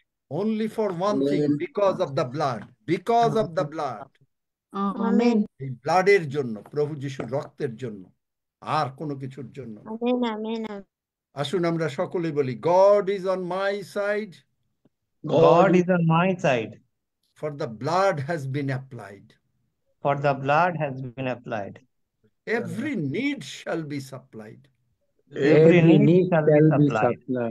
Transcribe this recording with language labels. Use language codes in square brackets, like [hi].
[en] Only for one thing, because of the blood. Because of the blood. Amen. [bn] এই ব্লাডের জন্য, প্রভু যিশুর রক্তের জন্য, আর কোনো কিছুর জন্য। আসুন আমরা সকলে বলি, [en] God is on my side. God is on my side. For the blood has been applied. For the blood has been applied. Every need shall be supplied. Every need shall be supplied.